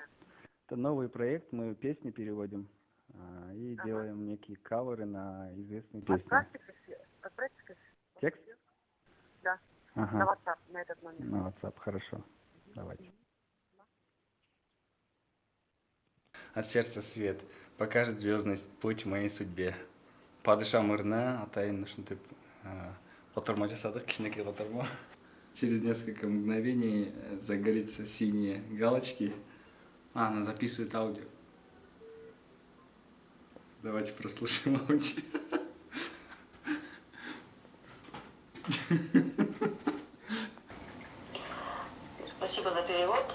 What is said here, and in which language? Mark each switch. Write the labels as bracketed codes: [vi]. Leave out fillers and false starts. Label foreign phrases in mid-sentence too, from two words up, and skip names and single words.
[ru] Это новый проект, мы песни переводим и делаем некие каверы на известные песни. Отправьте Текст? Да. На WhatsApp, на этот номер. На WhatsApp, хорошо. Давайте. От сердца свет покажет звездность путь в моей судьбе. [ky] По душам ырына атайын ушинтип котормо жасадык, кичинекей котормо. [ru] Через несколько мгновений загорится синие галочки. Она записывает аудио. Давайте прослушаем аудио. Спасибо за перевод.